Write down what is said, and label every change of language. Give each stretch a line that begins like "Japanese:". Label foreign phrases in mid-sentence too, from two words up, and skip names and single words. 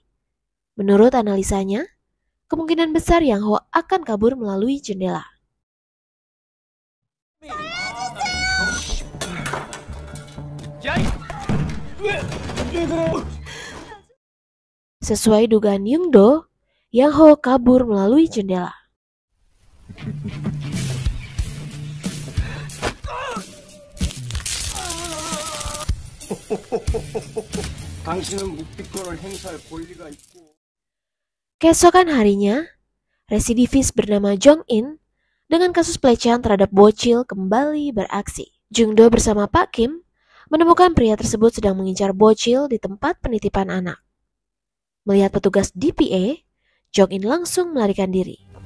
Indonesian: Menurut analisanya, kemungkinan besar Yang Ho akan kabur melalui jendela. Sesuai dugaan Jung-do, Yang Ho kabur melalui jendela.
Korean: 당신은 묵비권을 행사할 권리가 있고.
Indonesian: Keesokan harinya, residivis bernama Jong-in dengan kasus pelecehan terhadap bocil kembali beraksi. Jung-do bersama Pak Kim menemukan pria tersebut sedang mengincar bocil di tempat penitipan anak. Melihat petugas DPA, Jong-in langsung melarikan diri.